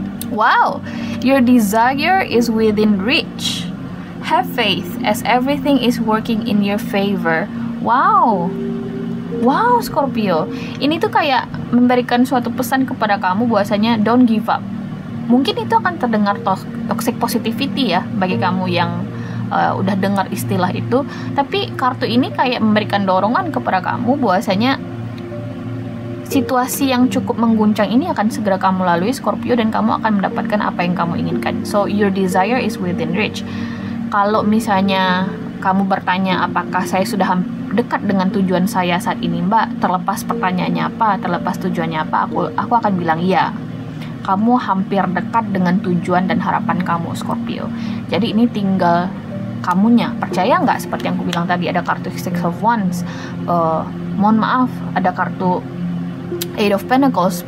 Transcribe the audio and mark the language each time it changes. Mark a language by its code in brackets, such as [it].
[en] Wow, your desire is within reach. Have faith as everything is working in your favor. Wow. Wow, Scorpio. [id] Ini tuh kayak memberikan suatu pesan kepada kamu bahwasanya [en] don't give up. [id] Mungkin itu akan terdengar toxic positivity ya bagi kamu yang udah dengar istilah itu, tapi kartu ini kayak memberikan dorongan kepada kamu bahwasanya situasi yang cukup mengguncang ini akan segera kamu lalui, Scorpio, dan kamu akan mendapatkan apa yang kamu inginkan. [en] So your desire is within reach. [id] Kalau misalnya kamu bertanya apakah saya sudah dekat dengan tujuan saya saat ini, Mbak, terlepas pertanyaannya apa, terlepas tujuannya apa, aku akan bilang iya. Kamu hampir dekat dengan tujuan dan harapan kamu, Scorpio. Jadi ini tinggal kamunya. Percaya nggak, seperti yang aku bilang tadi, ada kartu Six of Wands, mohon maaf, ada kartu Eight of Pentacles.